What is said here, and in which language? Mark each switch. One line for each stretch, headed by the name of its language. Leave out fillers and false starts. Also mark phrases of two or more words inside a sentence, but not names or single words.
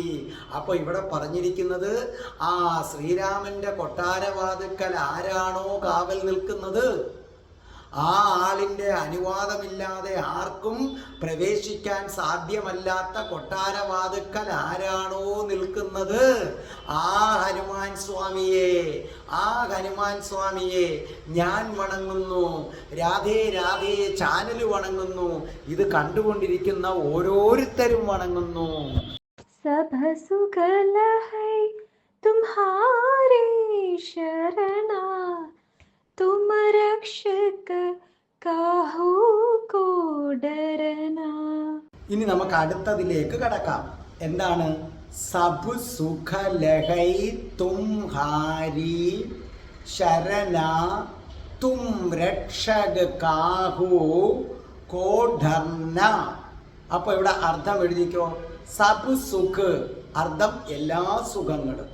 Malayalam: അപ്പൊ ഇവിടെ പറഞ്ഞിരിക്കുന്നത് ശ്രീരാമന്റെ കൊട്ടാരവാതിൽക്കൽ ആരാണോ കാവൽ നിൽക്കുന്നത്, ആ ആളിൻ്റെ അനുവാദമില്ലാതെ ആർക്കും പ്രവേശിക്കാൻ സാധ്യമല്ലാത്ത കൊട്ടാരവാതിൽക്കൽ ആരാണോ നിൽക്കുന്നത്, ആ ഹനുമാൻ സ്വാമിയെ, ആ ഹനുമാൻ സ്വാമിയെ ഞാൻ വണങ്ങുന്നു. രാധേ രാധേ ചാനൽ വണങ്ങുന്നു. ഇത് കണ്ടുകൊണ്ടിരിക്കുന്ന ഓരോരുത്തരും വണങ്ങുന്നു.
Awadhi: सब सुखल है तुम्हारे शरणा, तुम रक्षक काहू को डरना.
Malayalam: ഇനി നമുക്ക് അടുത്തതിലേക്ക് കടക്കാം. എന്താണ്?
Awadhi: सब सुख लहै तुम्हारी सरना तुम रक्षक काहू को डरना.
Malayalam: അപ്പൊ ഇവിടെ അർത്ഥം എഴുതിക്കോ.
Awadhi: सब सुख,
Malayalam: അർത്ഥം എല്ലാ സുഖങ്ങളും.